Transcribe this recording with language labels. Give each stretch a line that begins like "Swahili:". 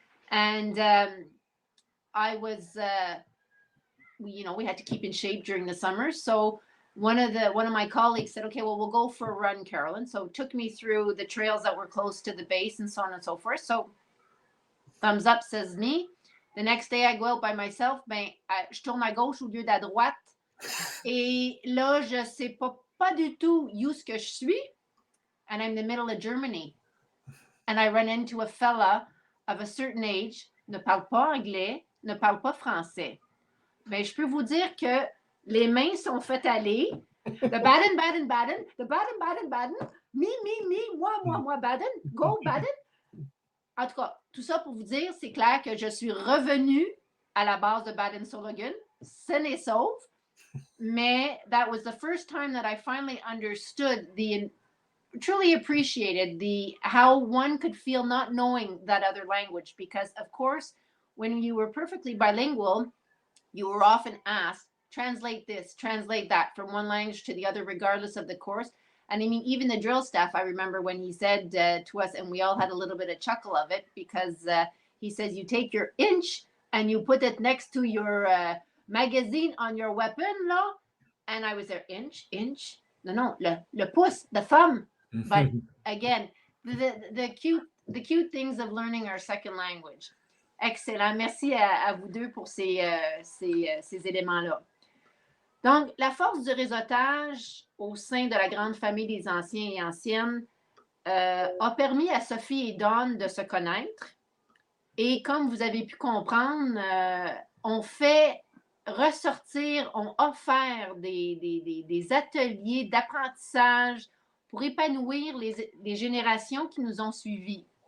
English: And I was, you know, we had to keep in shape during the summer. So one of my colleagues said, okay, well, we'll go for a run, Carolyn. So it took me through the trails that were close to the base and so on and so forth. So thumbs up, says me. The next day, I go out by myself.
French: Ben, je tourne à gauche au lieu d'à droite. Et là, je sais pas du tout où ce que je suis.
English: And I'm in the middle of Germany. And I run into a fella of a certain age,
French: ne parle pas anglais, ne parle pas français. Mais je peux vous dire que les mains sont faites aller.
English: The Baden, Baden, Baden, the Baden, Baden, Baden, me, moi, Baden, go Baden.
French: En tout cas, tout ça pour vous dire, c'est clair que je suis revenue à la base de Baden-Solingen, saine et sauve. Mais
English: that was the first time that I finally understood truly appreciated how one could feel not knowing that other language, because of course when you were perfectly bilingual, you were often asked, translate this, translate that from one language to the other, regardless of the course. And I mean, even the drill staff, I remember when he said to us, and we all had a little bit of chuckle of it, because he says, you take your inch and you put it next to your magazine on your weapon, là. And I was there, inch, no,
French: le pouce,
English: the thumb. But again, the cute things of learning our second language. Excellent.
French: Merci à vous deux pour ces éléments-là. Donc, la force du réseautage au sein de la grande famille des anciens et anciennes a permis à Sophie et Don de se connaître. Et comme vous avez pu comprendre, on fait ressortir, on offert des ateliers d'apprentissage pour épanouir les générations qui nous ont suivis.